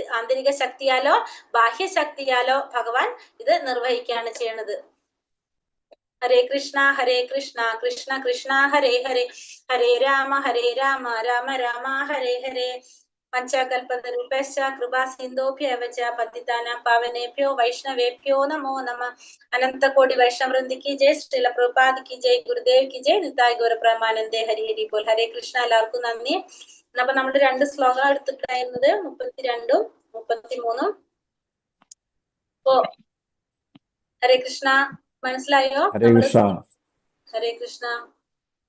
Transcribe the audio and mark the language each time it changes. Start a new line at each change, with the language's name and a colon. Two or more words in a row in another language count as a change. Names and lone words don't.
Malayalam: ആന്തരിക ശക്തിയാലോ ബാഹ്യശക്തിയാലോ ഭഗവാൻ ഇത് നിർവഹിക്കുകയാണ് ചെയ്യണത്.
Sanskrit: ഹരേ കൃഷ്ണ കൃഷ്ണ കൃഷ്ണ ഹരേ ഹരേ, ഹരേ രാമ രാമ രാമ ഹരേ ഹരേ. പഞ്ചകൽപതരുപശ്ച കൃപാ സിന്ധോഭ്യവ ച പതിതാനാം പാവനേഭ്യോ വൈഷ്ണവേഭ്യോ നമോ നമഃ.
Hindi: अनंतकोटि वैष्णववृंदी की जय, श्रील प्रभुपाद की जय, गुरुदेव की जय,
Bangla: নিতাই গৌর প্রেমানন্দে হরি হরি বোল হরে কৃষ্ণ.
Malayalam: എല്ലാവർക്കും നന്ദി. അപ്പൊ നമ്മൾ രണ്ട് ശ്ലോകം എടുത്തിട്ടായിരുന്നത് 32ഉം 33ഉം. ഓ
Sanskrit: ഹരേ കൃഷ്ണ,
Malayalam: മനസ്സിലായോ?
Sanskrit: ഹരേ കൃഷ്ണ. ഹരേ കൃഷ്ണ.